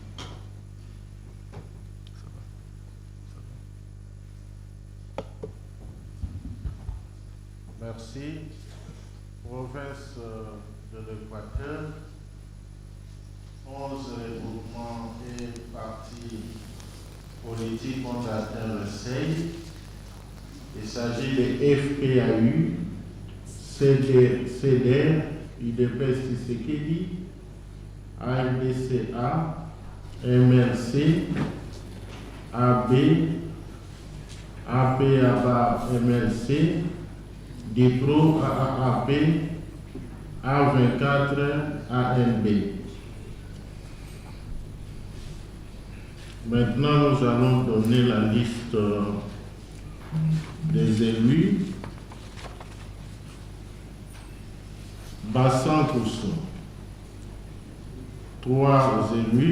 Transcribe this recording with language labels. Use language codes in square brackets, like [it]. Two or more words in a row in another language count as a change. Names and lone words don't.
[fr] Merci. Province de l'Équateur, 11 regroupements et partis politiques ont atteint le seuil. Il s'agit des FPAU, CDR, UDPS Tshisekedi, AFDC-A, MRC, AB, AP-ABA MRC, DIPRO AAP, A24 ANB. Maintenant, nous allons donner la liste des élus. Bassan Poussou, 3 élus.